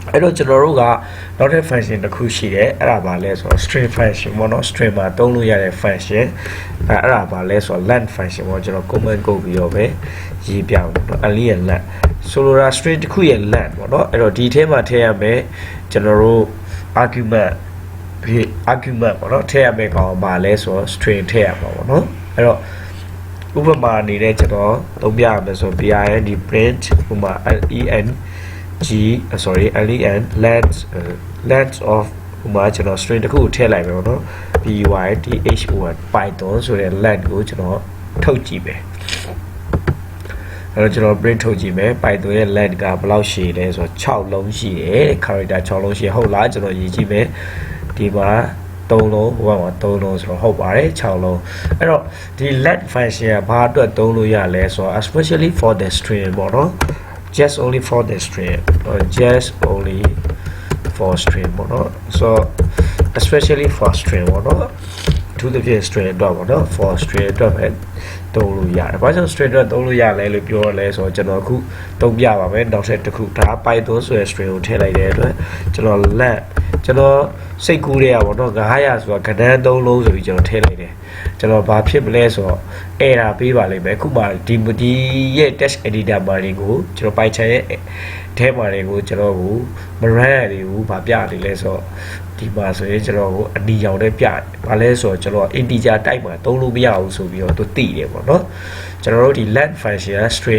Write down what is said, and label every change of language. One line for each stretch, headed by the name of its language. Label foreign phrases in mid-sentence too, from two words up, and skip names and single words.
Burmese: အဲ့တော့ကျွန်တော်တို့ကနောက်ထပ် function တစ်ခုရှိတယ်အဲ့ဒါဘာလဲဆိုတော့
English: string function
Burmese: ပေါ့နော် string မှာသုံးလို့ရတဲ့ function အဲ့ဒါဘာလဲဆိုတော့
English: len function
Burmese: ပေါ့ကျွန်တော် comment ကုတ်ပြီးတော့ပဲရေးပြအောင်ပေါ့နော် ali ရဲ့ len ဆိုလိုတာ string တစ်ခုရဲ့ len ပေါ့နော်အဲ့တော့ဒီထဲမှာထည့်ရမယ်ကျွန်တော်တို့ argument ပေါ့နော်ထည့်ရမယ်ကောင်ဘာလဲဆိုတော့ string ထည့်ရမှာပေါ့နော်အဲ့တော့ဥပမာအနေနဲ့ကျွန်တော်သုံးပြရမယ်ဆို
English: bind print
Burmese: ဥပမာ len
English: length of
Burmese: ဥပမာကျွန်တော် string တစ်ခုထည့်လိုက်မယ်ပေါ့နော်
English: python python
Burmese: ဆိုတဲ့ length ကိုကျွန်တော်ထုတ်ကြည့်မယ်အဲ့တော့ကျွန်တော် print ထုတ်ကြည့်မယ် python ရဲ့ length ကဘယ်လောက်ရှည်လဲဆိုတော့6လုံးရှိတယ် character 6လုံးရှိဟုတ်လားကျွန်တော်ရေးကြည့်မယ်ဒီမှာ3လုံးဟိုမှာ 3လုံးဆိုတော့ဟုတ်ပါတယ်6လုံးအဲ့တော့ဒီ
English: let function
Burmese: ကဘာအတွက်သုံးလို့ရလဲဆိုတော့
English: especially for the string
Burmese: ပေါ့နော်
English: just only for the string or just only for string
Burmese: ပေါ့နော်
English: so especially for string
Burmese: ပေါ့ နော်
English: to the string
Burmese: တော့ပေါ့နော်
English: for string
Burmese: တော့ပဲသုံးလို့ရတယ်ဘာကြောင့် string တော့သုံးလို့ရလဲလို့ပြောရလဲဆိုတော့ကျွန်တော်အခုသုံးပြပါမယ်နောက်ထပ် တစ်ခုဒါ python ဆိုတဲ့ string ကိုထည့်လိုက်တဲ့အတွက်ကျွန်တော်စိတ်ကူးရပါတော့900ဆိုတာကဏ္ဍ3လုံးဆိုပြီးကျွန်တော်ထည့်လိုက်တယ်ကျွန်တော်ဘာဖြစ်မလဲဆိုတော့ error ပေးပါလိမ့်မယ်အခုမှဒီရဲ့
English: text editor
Burmese: မှာတွေကိုကျွန်တော် Python ရဲ့ထဲမှာတွေကိုကျွန်တော်ကိုမ run ရတွေကိုဘာပြနေလဲဆိုတော့ဒီမှာဆိုရင်ကျွန်တော်ကိုအနီရောင်နဲ့ပြတယ်ဘာလဲဆိုတော့ကျွန်တော်
English: integer type
Burmese: မှာသုံးလို့မရဘူးဆိုပြီးတော့သူသိတယ်ပေါ့နော်ကျွန်တော်တို့ဒီ
English: len function
Burmese: က